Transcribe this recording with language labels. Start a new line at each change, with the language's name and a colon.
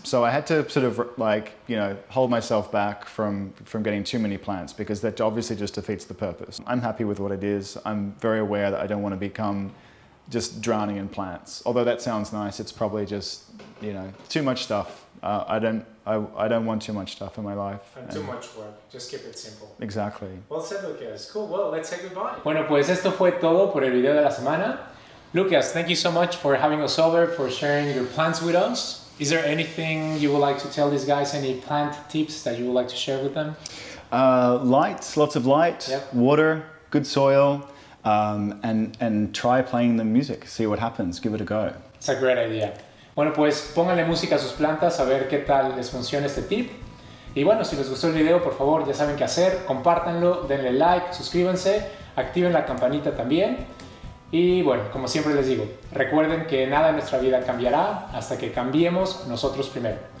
English: So I had to sort of you know, hold myself back from getting too many plants, because that obviously just defeats the purpose. I'm happy with what it is. I'm very aware that I don't want to become just drowning in plants. Although that sounds nice, it's probably just, you know, too much stuff. I don't want too much stuff in my life. And too much work. Just keep it simple. Exactly. Well said, Lucas. Cool. Well, let's say goodbye.
Spanish: Bueno, pues esto fue todo por el video de la semana.
English: Lucas, thank you so much for having us over, for sharing your plants with us. Is there anything you would like to tell these guys? Any plant tips that you would like to share with them? Light, lots of light, water, good soil, and try playing the music. See what happens. Give it a go. It's a great idea.
Spanish: Bueno, pues pónganle música a sus plantas a ver qué tal les funciona este tip. Y bueno, si les gustó el video, por favor, ya saben qué hacer. Compártanlo, denle like, suscríbanse, activen la campanita también. Y bueno, como siempre les digo, recuerden que nada en nuestra vida cambiará hasta que cambiemos nosotros primero.